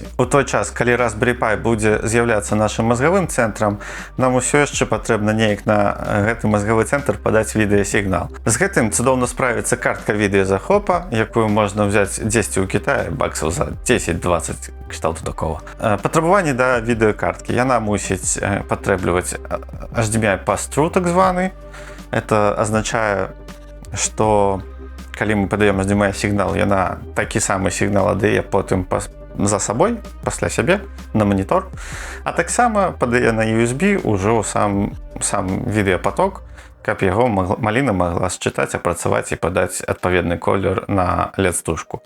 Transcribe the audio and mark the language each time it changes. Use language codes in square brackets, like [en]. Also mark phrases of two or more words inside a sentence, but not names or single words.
[be] У той час, калі Raspberry Pi будзе з'яўляцца нашым мазгавым цэнтрам, нам усё яшчэ патрэбна неяк на гэты мазгавы цэнтр падаць відэасігнал. З гэтым цудоўна справіцца картка відэазахопа, якую можна ўзяць дзесьці ў Кітаі баксаў за 10-20 кшталту такого. Патрабаванні да відэакарткі. Яна мусіць патрэбліваць [en] HDMI pass-through, [be] так званы. Это азначае, што калі мы падаем HDMI сігнал, яна такі самы сігнал аддае потым за сабой, пасля сябе, на манітор, а таксама падае на USB ўжо сам відэапаток, каб яго маліна магла счытаць, апрацаваць і падаць адпаведны колер на LED-стужку.